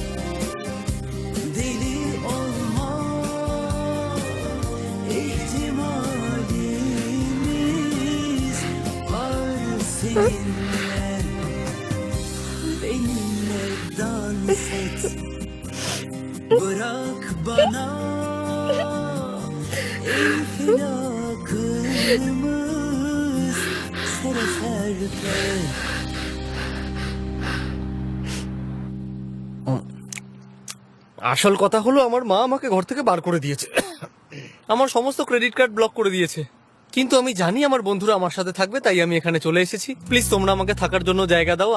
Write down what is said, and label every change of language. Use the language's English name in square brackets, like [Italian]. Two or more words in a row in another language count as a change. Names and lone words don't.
[Turkish] Deli olma ihtimalimiz var seninle. Benimle dans et. Bırak bana infilakımız sere serpe. [Bangla] আসল কথা হলো আমার মা আমাকে ঘর থেকে বার করে দিয়েছে, আমার সমস্ত [English] credit card block [Bangla] করে দিয়েছে। কিন্তু আমি জানি আমার বন্ধুরা আমার সাথে থাকবে, তাই আমি এখানে চলে এসেছি। প্লিজ তোমরা আমাকে থাকার জন্য জায়গা দাও।